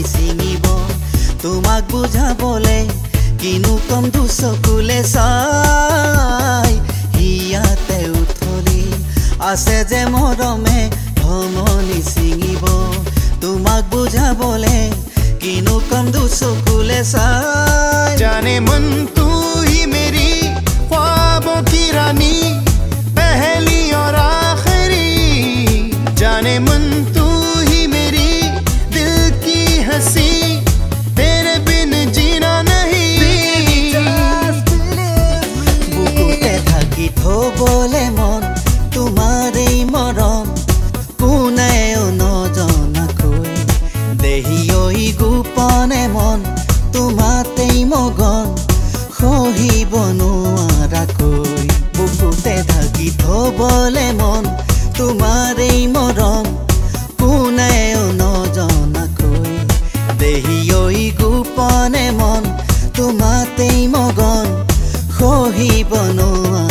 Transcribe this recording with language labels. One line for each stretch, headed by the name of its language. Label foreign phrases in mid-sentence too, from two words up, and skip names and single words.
Assamese: ছিঙিব তোমাক বুজাবলে কিনো কম দুচকুলে চাই হিয়াতে উঠলি আছে যে মৰমে ধমনি ছিঙিব তোমাক বুজাবলে কিনো কম দুচকুলে চাই
Hindi: जाने मन तू ही मेरी ख्वाबों की रानी पहली और आखिरी जाने मन तू ही मेरी दिल की हंसी तेरे बिन जीना नहीं
Assamese: বুকুতে ঢাকি থবলে মন তোমাৰেই মৰম কোনেও নজনাকৈ দেহি ঐ গোপনে মন তোমাতেই মগন সহিব নোৱাৰাকৈ বুকুতে ঢাকি থবলে মন তোমাৰেই মৰম কোনেও নজনাকৈ দেহি ঐ গোপনে মন তোমাতেই মগন সহিব নোৱাৰাকৈ